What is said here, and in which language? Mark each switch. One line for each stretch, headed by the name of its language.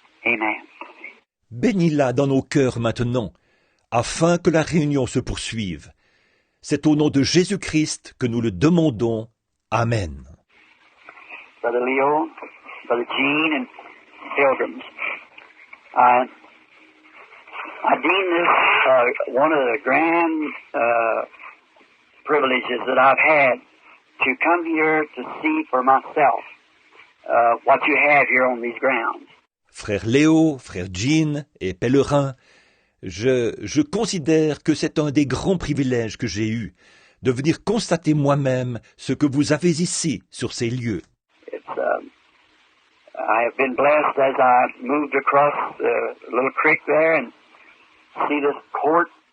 French: Amen. Bénis-la dans nos cœurs maintenant, afin que la réunion se poursuive. C'est au nom de Jésus-Christ que nous le demandons. Amen.
English: Brother Leo, Brother Gene, and pilgrims, I deem this one of the grand privileges that I've had to come here to see for myself what you have here on these grounds.
French: Frère Léo, frère Jean et pèlerin, je considère que c'est un des grands privilèges que j'ai eu, de venir constater moi-même ce que vous avez ici, sur ces lieux.
English: I have been blessed as I moved across the little creek there and see this court.